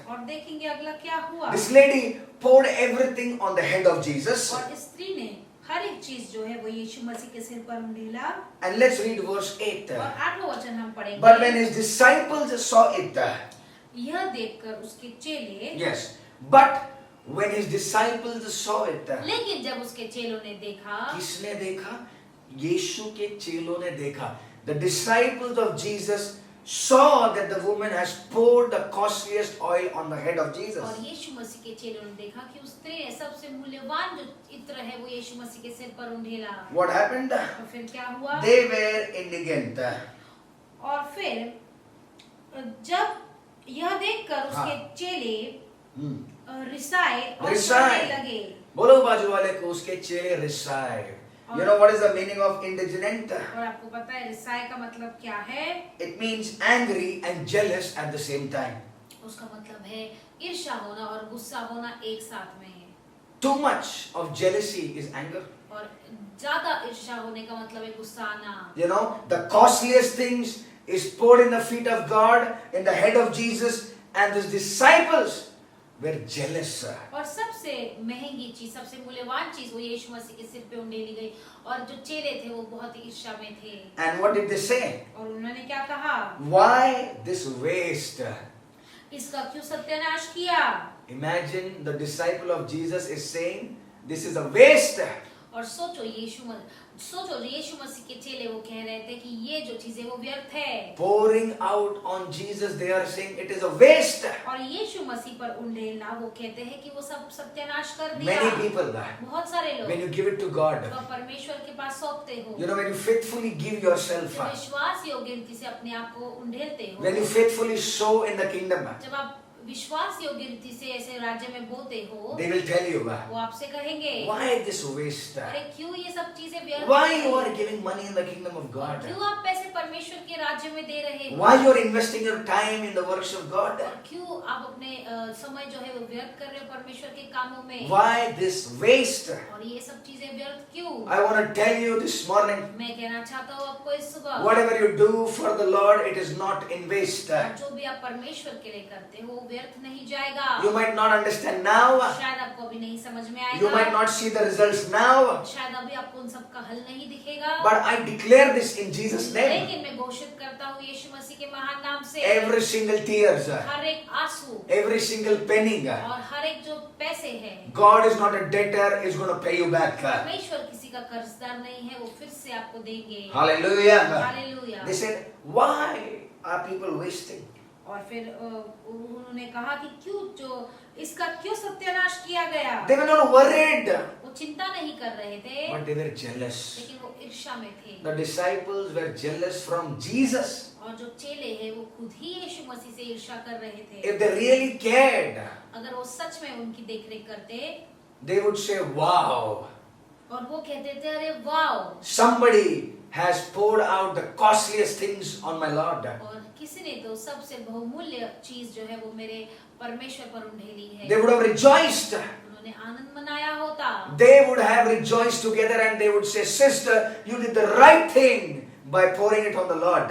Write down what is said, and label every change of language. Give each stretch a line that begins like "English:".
Hindi: और देखेंगे अगला क्या हुआ।
English: This lady poured everything on the head of Jesus.
Hindi: और स्त्री ने हर एक चीज जो है वो यीशु मसीह के सिर पर उंडेला।
English: And let's read verse 8.
Hindi: और 8वां वचन हम पढ़ेंगे।
English: But when his disciples saw it,
Hindi: यह देखकर उसके चेले,
English: yes, but when his disciples saw it,
Hindi: लेकिन जब उसके चेलों ने देखा, किसने देखा? यीशु के चेलों ने देखा.
English: The disciples of Jesus saw that the woman has poured the costliest oil on the head of Jesus.
Hindi: और यीशु मसीह के चेलों ने देखा कि उस स्त्री ने सबसे मूल्यवान जो इत्र है वो यीशु मसीह के सिर पर उंडेला।
English: What happened?
Hindi: और फिर क्या हुआ?
English: They were indignant.
Hindi: और फिर जब यह देखकर उसके चेले रिसाए और कहने लगे। बोलो बाजू वाले को, उसके चेले रिसाए.
English: You know what is the meaning of indignant?
Hindi: और आपको पता है रिसाए का मतलब क्या है?
English: It means angry and jealous at the same time.
Hindi: उसका मतलब है ईर्ष्या होना और गुस्सा होना एक साथ में।
English: Too much of jealousy is anger.
Hindi: और ज्यादा ईर्ष्या होने का मतलब है गुस्सा आना।
English: You know, the costliest things is poured in the feet of God, in the head of Jesus, and his disciples were jealous.
Hindi: और सबसे महंगी चीज, सबसे मूल्यवान चीज वो यीशु मसीह के सिर पे उंडेली गई, और जो चेले थे वो बहुत ही ईर्ष्या में थे।
English: And what did they say?
Hindi: और उन्होंने क्या कहा?
English: Why this waste?
Hindi: इसका क्यों सत्यानाश किया?
English: Imagine the disciple of Jesus is saying, this is a waste.
Hindi: और सोचो यीशु मसीह के चेले वो कह रहे थे कि ये जो चीजें वो व्यर्थ है।
English: Pouring out on Jesus, they are saying it is a waste.
Hindi: और यीशु मसीह पर उंडेलना वो कहते हैं कि वो सब सत्यानाश कर दिया।
English: Many people,
Hindi: बहुत सारे लोग,
English: when you give it to God,
Hindi: तो परमेश्वर के पास सौंपते हो,
English: you know, when you faithfully give yourself,
Hindi: जब विश्वास योग्य रीति से अपने आप को उंडेलते हो,
English: when you faithfully sow in the kingdom,
Hindi: जब आप विश्वास योग्य रीति से ऐसे राज्य में बोते हो,
English: they will tell you,
Hindi: वो आपसे कहेंगे,
English: why this waste?
Hindi: अरे क्यों ये सब चीजें व्यर्थ
English: Why
Hindi: हैं?
English: you are giving money in the kingdom of God?
Hindi: क्यों आप पैसे परमेश्वर के राज्य में दे रहे हो?
English: Why you are investing your time in the works of God?
Hindi: और क्यों आप अपने समय जो है वो व्यर्थ कर रहे हो परमेश्वर के कामों में?
English: Why this waste?
Hindi: और ये सब चीजें व्यर्थ क्यों?
English: I want to tell you this morning,
Hindi: मैं कहना चाहता हूँ आपको इस सुबह,
English: whatever you do for the Lord, it is not in waste.
Hindi: जो भी आप परमेश्वर के लिए करते हो वो व्यर्थ नहीं जाएगा।
English: You might not understand now.
Hindi: शायद आपको अभी नहीं समझ में आएगा,
English: You might not see the results now.
Hindi: शायद अभी आपको उन सब का हल नहीं दिखेगा,
English: But I declare this in Jesus' name.
Hindi: लेकिन मैं घोषित करता हूँ यीशु मसीह के महान नाम से,
English: Every single tears,
Hindi: हर एक आंसू
English: every single penny,
Hindi: और हर एक जो पैसे हैं,
English: God is not a debtor, is going to pay you back.
Hindi: परमेश्वर किसी का कर्जदार नहीं है, वो फिर से आपको देंगे।
English: Hallelujah.
Hindi: Hallelujah.
English: They said, why are people wasting?
Hindi: और फिर उन्होंने कहा कि क्यों जो इसका क्यों सत्यानाश किया गया?
English: They were not worried,
Hindi: वो चिंता नहीं कर रहे थे,
English: but they were jealous.
Hindi: लेकिन वो ईर्ष्या में थे।
English: The disciples were jealous from Jesus.
Hindi: और जो चेले हैं वो खुद ही यीशु मसीह से ईर्ष्या कर रहे थे।
English: If they really cared,
Hindi: अगर वो सच में उनकी देखरेख करते,
English: they would say, wow,
Hindi: और वो कहते थे अरे wow,
English: somebody has poured out the costliest things on my Lord.
Hindi: और किसी ने तो सबसे बहुमूल्य चीज जो है वो मेरे परमेश्वर पर उंडेली है।
English: They would have rejoiced.
Hindi: उन्होंने आनंद मनाया होता,
English: They would have rejoiced together and they would say, sister, you did the right thing by pouring it on the Lord.